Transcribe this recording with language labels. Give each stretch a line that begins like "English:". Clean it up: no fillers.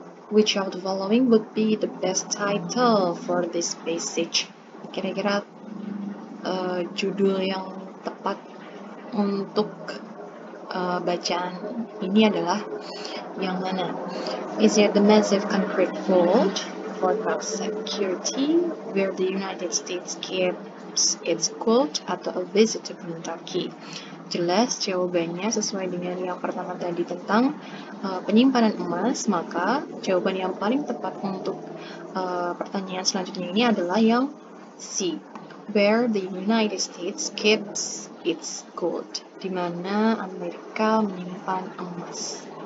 English: Which of the following would be the best title for this passage?
Indonesian: Kira-kira judul yang tepat untuk bacaan ini adalah yang mana?
English: Is it the massive concrete vault for security where the United States keeps its gold,
Indonesian: atau
English: a visit to Kentucky?
Indonesian: Jelas jawabannya sesuai dengan yang pertama tadi tentang penyimpanan emas, maka jawaban yang paling tepat untuk pertanyaan selanjutnya ini adalah yang C,
English: where the United States keeps its gold,
Indonesian: di mana Amerika menyimpan emas.